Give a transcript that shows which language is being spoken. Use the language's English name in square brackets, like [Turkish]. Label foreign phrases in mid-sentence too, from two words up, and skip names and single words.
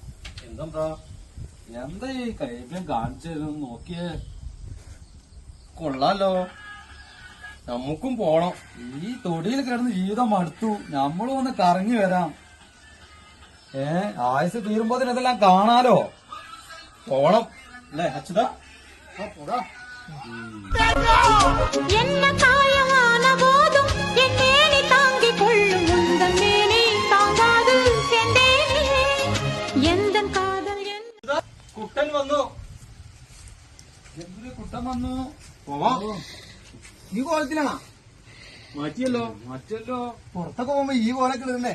[Malayalam] എന്താ ഈ കൈബ്യം കാണിച്ചു നോക്കിയേ? കൊള്ളാലോ, നമുക്കും പോണം. ഈ തൊടിയിൽ കിടന്ന് ജീവിതം മടുത്തു. നമ്മളും ഒന്ന് കറങ്ങി വരാം. ആയുസ് തീരുമ്പോത്തിന് ഇതെല്ലാം കാണാലോ. പോണം അല്ലേ അച്യുത? [Tamil] என்ன காயமான போதும் என் மேனி தாங்கிக் கொள்ளும் உந்தன் மேனி தாங்காது செந்தேனே எந்தன் காதல் [Malayalam] കുട്ടൻ വന്നു. എന്തൊരു കുട്ടം വന്നു. പോവാം. ഈ കോലത്തിലാണോ? മാറ്റിയല്ലോ. പുറത്തൊക്കെ പോകുമ്പോ ഈ കോലൊക്കെ ഇടുന്നേ.